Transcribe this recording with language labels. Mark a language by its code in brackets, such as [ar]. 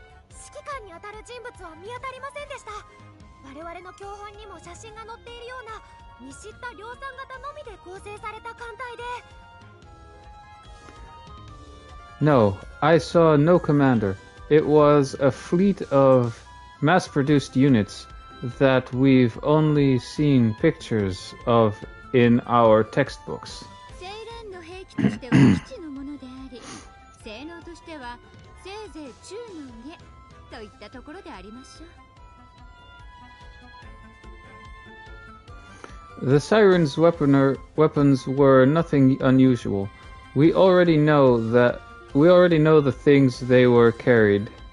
[ja] 指揮官にあたる人物は見当たりませんでした。我々の教本にも写真が載っているような見知った量産型のみで構成された艦隊で。 [en] No, I saw no commander. It was a fleet of mass-produced units that we've only seen pictures of in our textbooks. [ja] セイレーンの兵器としては基地のものであり、性能としてはせいぜい中の上といったところでありましょう。 [en] The sirens' weapons were nothing unusual. We already know the things they were carried